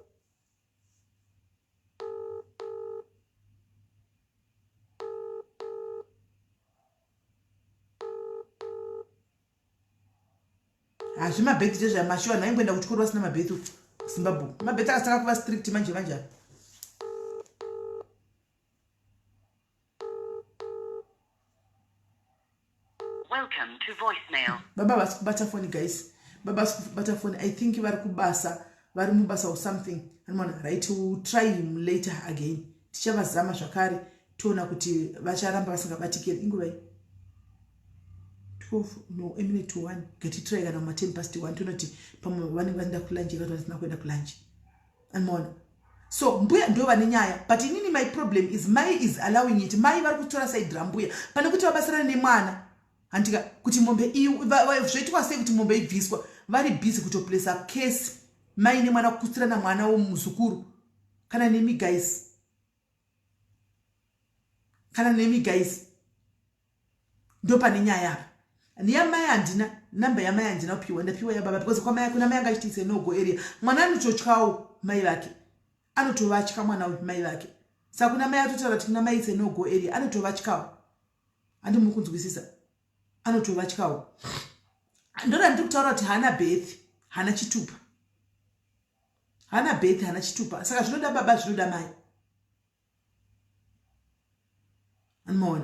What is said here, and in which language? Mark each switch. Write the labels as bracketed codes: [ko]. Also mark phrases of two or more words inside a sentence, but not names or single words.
[sn] Zvimabhethi zvezvamashowa naimboenda kuchikoro vasina mabhethi Zimbabwe. Mabhethi akasaka kuva strict manje. [en] Welcome to voicemail. [sn] Baba vasi kubata phone guys. Baba vasi kubata phone. [en] I think [sn] vari kubasa, vari mubasa [en] or something. Anmona right, we'll try him later again. [sn] Tichavazama zvakare toona kuti vacharamba vasingabatikiri inguva iyi. 12 no emine to 1 get try kana ma 1:10 tonoti pamwe vanenge vaenda kulunch kana vasina kuenda kulunch. Anmona so mbuya ndo vane nyaya, but inini [en] my problem is mai is allowing it. [sn] Mai vari kutora side rambuya pane kuti vabasirana nemwana. Andika kuti mombe zvoitwa sei kuti mombe ibviswa, vari busy kutoplesa case mai nemwana kukusirana mwana womuzukuru. Kana nemi guys ndo pane nyaya apa. Niya mai handina namba ya mai handina kupiwa, ndapiwa ya baba because kwa mai kuna mai angachitise [en] no go area. [sn] Mwana anototyawo mai vake, anotovatya mwana mai vake. Saka kuna mai atotaura kuti kuna mai ise [en] no go area [sn] anotovatyawo. Andimukunzwisisa, anotovatyawo. Ndora ndiri kutaura kuti hana birth, hana chitupa. Hana birth, hana chitupa. Saka zvinoda baba, zvinoda mai. Anomaona.